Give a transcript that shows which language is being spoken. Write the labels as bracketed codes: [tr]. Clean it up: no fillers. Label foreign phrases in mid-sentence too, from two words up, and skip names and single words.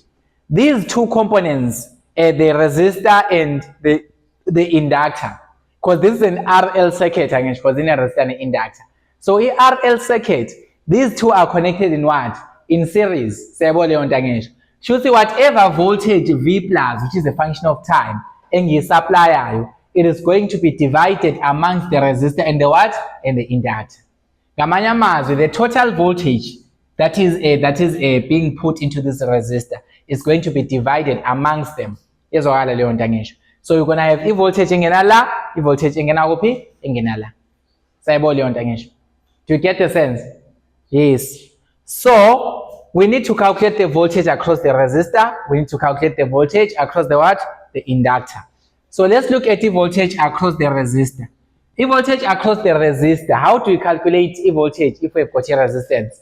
[en] These two components, the resistor and the inductor, because this is an RL circuit, because in a resistor and inductor. So in RL circuit, these two are connected in what? In series. Should see whatever voltage V plus, which is a function of time, and supply, it is going to be divided amongst the resistor and the what? And the inductor. [zu] Ngamanye amazwi, [en] the total voltage that is being put into this resistor is going to be divided amongst them. So you're going to have voltage [zu] engena la, [en] voltage [zu] engena kuphi, engena la. Sayibona leyo nto ngisho. [en] Do you get the sense? Yes. So we need to calculate the voltage across the resistor. We need to calculate the voltage across the what? The inductor. So let's look at the voltage across the resistor. The voltage across the resistor, how do we calculate the voltage if we've got a resistance?